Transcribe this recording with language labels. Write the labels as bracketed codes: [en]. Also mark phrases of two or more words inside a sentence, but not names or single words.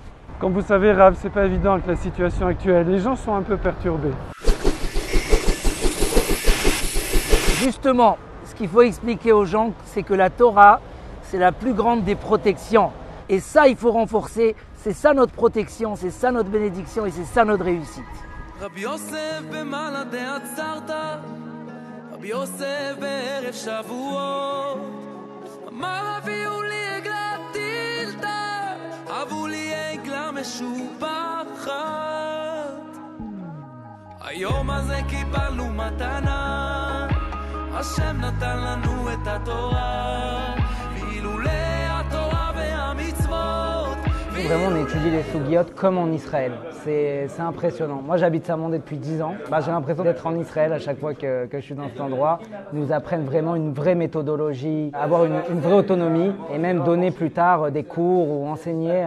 [fr] Comme vous savez, Rav, c'est pas évident avec la situation actuelle. Les gens sont un peu perturbés. Justement, ce qu'il faut expliquer aux gens, c'est que la Torah, c'est la plus grande des protections. Et ça, il faut renforcer. C'est ça notre protection, c'est ça notre bénédiction et c'est ça notre réussite. [he] רבי יוסף במלאדי עצרת, רבי יוסף בערב שבועות, אמר הביאו לי עגלה טילתה, הבו לי עגלה משובחת. היום הזה קיבלנו מתנה, השם נתן לנו את התורה, ואילולא התורה והמצוות. [fr] Vraiment, on étudie les Sougiyot comme en Israël. C'est impressionnant. Moi, j'habite Saint-Mandé depuis 10 ans. J'ai l'impression d'être en Israël à chaque fois que je suis dans cet endroit. Ils nous apprennent vraiment une vraie méthodologie, avoir une vraie autonomie et même donner plus tard des cours ou enseigner.